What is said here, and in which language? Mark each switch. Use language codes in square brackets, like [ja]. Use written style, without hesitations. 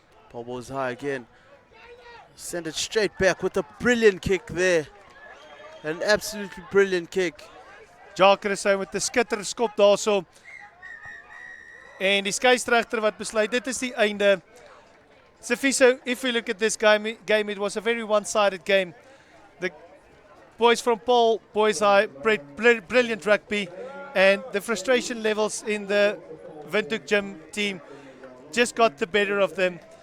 [en] Paarl Boys High again. Send it straight back with a brilliant kick there. An absolutely brilliant kick. [af] Jaker is met 'n skitterende skop daarso. En die skeieregter wat besluit dit is die einde. [en] Sifiso, if we look at this game, it was a very one-sided game. The boys from Paarl Boys High played brilliant rugby, and the frustration levels in the Windhoek gym team just got the better of them.